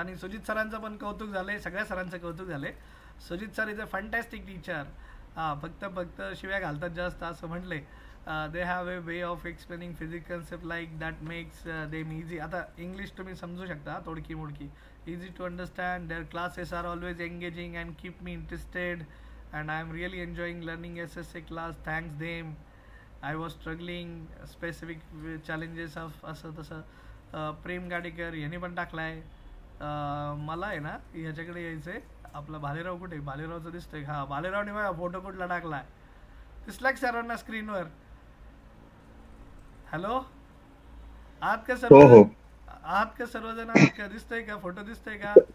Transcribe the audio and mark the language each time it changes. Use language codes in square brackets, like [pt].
[mr] आणि सुजित सरांचं पण कौतुक झालंय. सगळ्या सरांचं कौतुक झालंय. Sujit sir is a fantastic teacher. हा, फक्त शिव्या घालतात जास्त असं म्हटलंय. [en] They have a way of explaining physics concept like that makes them easy. [mr] आता इंग्लिश तुम्ही समजू शकता तोडकी मोडकी. [en] Easy to understand. Their classes are always engaging and keep me interested. And I am really enjoying learning SSA class. Thanks them. I was struggling specific challenges of [mr] असं तसं. प्रेम गाडेकर यांनी पण टाकलाय. मला आहे ना ह्याच्याकडे यायचंय. आपला भालेराव कुठे? भालेरावचं दिसतंय. हा, भालेरावने बघा फोटो कुठला टाकलाय. दिसला का सर्वांना स्क्रीनवर? हॅलो, आहात का सर्वजण? आहात का सर्वजण? आहात का? दिसतंय का फोटो? दिसतंय का?